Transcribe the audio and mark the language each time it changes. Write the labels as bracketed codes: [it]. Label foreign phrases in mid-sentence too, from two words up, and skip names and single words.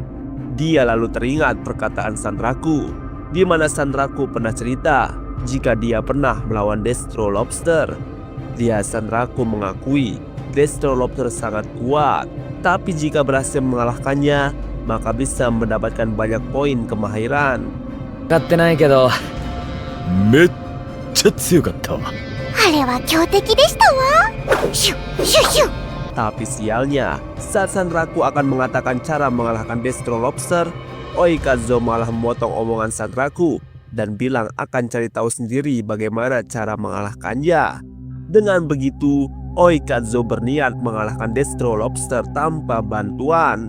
[id] Dia lalu teringat perkataan Sanraku, di mana Sanraku pernah cerita jika dia pernah melawan Destro Lobster. Dia Sanraku mengakui Destro Lobster sangat kuat, tapi jika berhasil mengalahkannya, maka bisa mendapatkan banyak poin kemahiran. [ja] 分かってないけどめっちゃ強かったわ。あれは強敵でしたわ。シュッシュッシュッ。 [id] Tapi sialnya, saat Sanraku akan mengatakan cara mengalahkan Destro Lobster, Oikazo malah memotong omongan Sanraku dan bilang akan cari tahu sendiri bagaimana cara mengalahkannya. Dengan begitu, Oikazo berniat mengalahkan Destro Lobster tanpa bantuan.